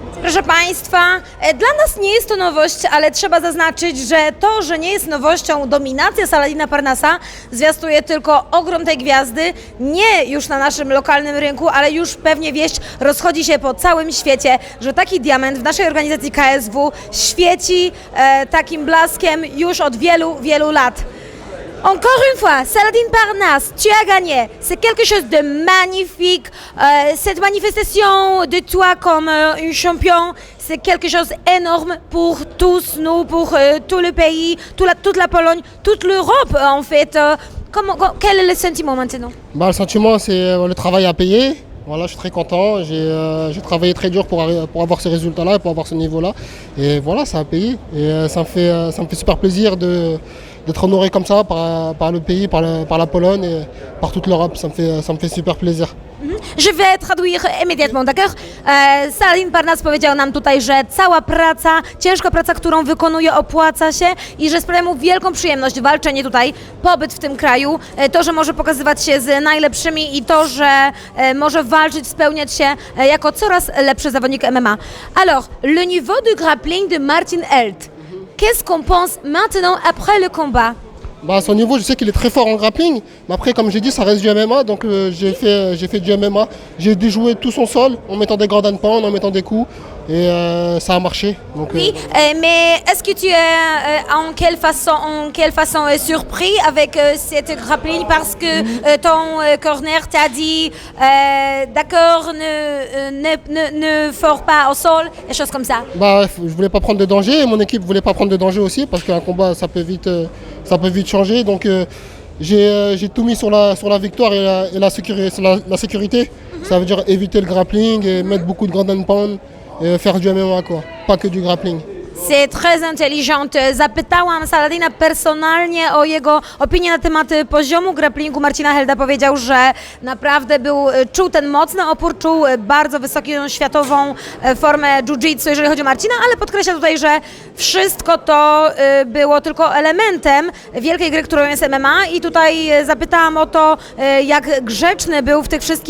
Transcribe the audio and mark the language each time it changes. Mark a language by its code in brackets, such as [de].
[pl] Proszę Państwa, dla nas nie jest to nowość, ale trzeba zaznaczyć, że to, że nie jest nowością dominacja Saladina Parnasa, zwiastuje tylko ogrom tej gwiazdy, nie już na naszym lokalnym rynku, ale już pewnie wieść rozchodzi się po całym świecie, że taki diament w naszej organizacji KSW świeci takim blaskiem już od wielu, wielu lat. [fr] Encore une fois, Saladin Parnasse, tu as gagné. C'est quelque chose de magnifique. Cette manifestation de toi comme un champion, c'est quelque chose d'énorme pour tous nous, pour tout le pays, toute la Pologne, toute l'Europe en fait. Quel est le sentiment maintenant? Le sentiment, c'est le travail à payer. Voilà, je suis très content. J'ai travaillé très dur pour avoir ces résultats-là, pour avoir ce niveau-là. Et voilà, ça a payé. Et ça me fait super plaisir d'être honoré comme ça par le pays, par la Pologne et par toute l'Europe. Ça me fait super plaisir. Je vais traduire immédiatement, d'accord? [pl] Saladin Parnasse powiedział nam tutaj, że cała praca, ciężka praca, którą wykonuje, opłaca się i że sprawia mu wielką przyjemność walczenie tutaj, pobyt w tym kraju, to, że może pokazywać się z najlepszymi i to, że może walczyć, spełniać się jako coraz lepszy zawodnik MMA. [fr] Alors, le niveau de grappling de Martin Held, qu'est-ce qu'on pense maintenant après le combat? À son niveau, je sais qu'il est très fort en grappling, mais après, comme j'ai dit, ça reste du MMA, donc j'ai fait du MMA. J'ai déjoué tout son sol en mettant des ground and pound, en mettant des coups, et ça a marché. Donc, oui, mais est-ce que tu es en quelle façon surpris avec cette grappling parce que ton corner t'a dit d'accord, ne fort pas au sol, des choses comme ça? Je voulais pas prendre de danger, et mon équipe voulait pas prendre de danger aussi, parce qu'un combat, ça peut vite changer. Donc j'ai tout mis sur la victoire et la sécurité. Ça veut dire éviter le grappling et mettre beaucoup de ground and pound et faire du MMA, quoi. Pas que du grappling. C'est très intelligent. [pl] Zapytałam Saladina personalnie o jego opinię na temat poziomu grapplingu Marcina Helda. Powiedział, że naprawdę czuł ten mocny opór, czuł bardzo wysoką światową formę jiu-jitsu, jeżeli chodzi o Marcina, ale podkreśla tutaj, że wszystko to było tylko elementem wielkiej gry, którą jest MMA i tutaj zapytałam o to, jak grzeczny był w tych